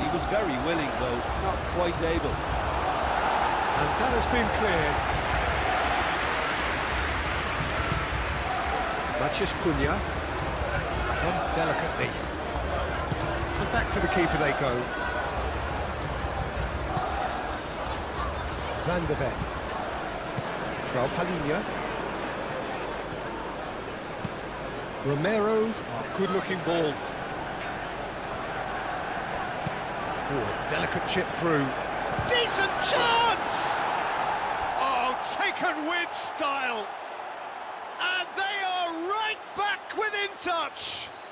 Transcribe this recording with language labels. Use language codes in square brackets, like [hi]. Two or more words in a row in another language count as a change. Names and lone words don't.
[en] He was very willing, though, not quite able. And that has been cleared. Matheus Cunha, and delicately. And back to the keeper they go. Van de Beek. João Palhinha. Romero, oh, good-looking ball. Oh, a delicate chip through. Decent chance! Oh, taken with style. And they are right back within touch.